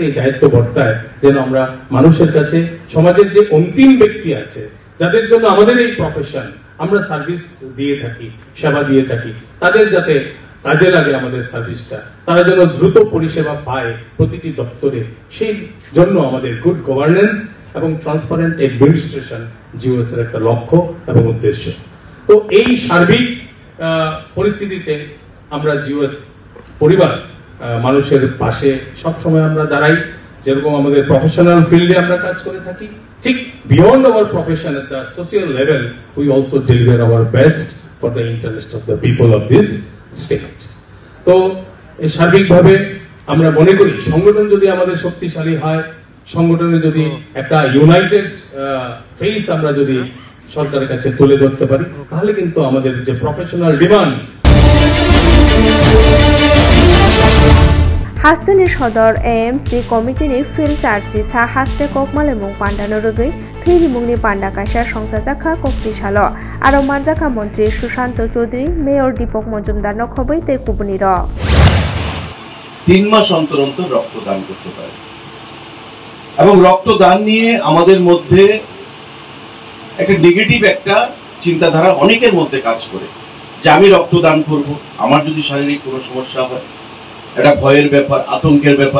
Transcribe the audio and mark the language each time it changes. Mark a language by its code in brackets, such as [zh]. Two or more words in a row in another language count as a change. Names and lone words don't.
[bn] এই দায়িত্ব বর্তায় যেন আমরা মানুষের কাছে, সমাজের যে অন্তিম ব্যক্তি আছে যাদের জন্য আমাদের এই প্রফেশন, আমরা সার্ভিস দিয়ে থাকি, সেবা দিয়ে থাকি, তাদের যাতে কাজে লাগে আমাদের সার্ভিসটা, তারা যেন দ্রুত পরিষেবা পায় প্রতিটি দপ্তরে, সেই জন্য আমাদের [en] good governance [bn] এবং [en] transparent administration [bn] জিওএস এর একটা লক্ষ্য এবং উদ্দেশ্য। তো এই সার্বিক পরিস্থিতিতে আমরা জিওএস পরিবার মানুষের পাশে সব সময় আমরা দাঁড়াই। যেরকম আমাদের প্রফেশনাল ফিল্ডে আমরা কাজ করে থাকি, ঠিক [en] beyond our profession at the social level we also deliver our best for the interest of the people of this state. [bn] তো সার্বিকভাবে আমরা মনে করি সংগঠন যদি আমাদের শক্তিশালী হয়, সংগঠনে যদি একটা [en] united face [bn] আমরা যদি সরকারের কাছে তুলে ধরতে পারি, তাহলে কিন্তু আমাদের যে [en] professional demands. [trp] हास्तेनि सदर एएमसी कमिटिनि [en] field charge [trp] सा हास्ते ककमालेमुं पांडानो रुगै थैरिमुंनि पांडा काशा संसाजाखा कक्तिशालो आरो मानजाखा मन्त्री सुशांत चौधरी मेयर दीपक मजुमदार खबैते कुबुनिर [bn] 3 মাস অন্তর অন্তর রক্তদান করতে পারে এবং রক্তদান নিয়ে আমাদের মধ্যে একটা নেগেটিভ একটা চিন্তাধারা অনেকের মধ্যে কাজ করে। যে আমি রক্তদান করব, আমার যদি শারীরিক কোনো সমস্যা হয়। এটা ভয়ের ব্যাপার, আতঙ্কের ব্যাপার।